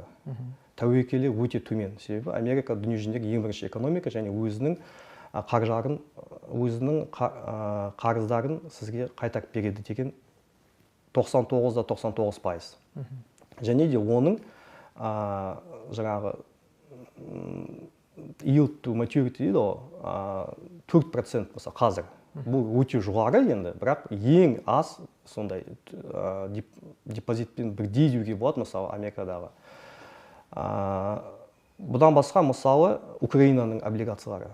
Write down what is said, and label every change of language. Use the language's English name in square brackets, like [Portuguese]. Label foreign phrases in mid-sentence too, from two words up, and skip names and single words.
[Kazakh] Тәуекелі өте төмен. Себебі Америка дүниежүзіндегі ең бірінші экономика, және өзінің қарыздарын сізге қайтарып береді деген 99%. Және де оның жаңағы [English] yield to maturity [Kazakh] дейді ғой, 4% мысалы қазір. Бұл өте жоғары енді, бірақ ең аз сондай депозитпен бірдей деуге болады, мысалы Америкадағы. Бұдан басқа, мысалы, Украинаның облигациялары.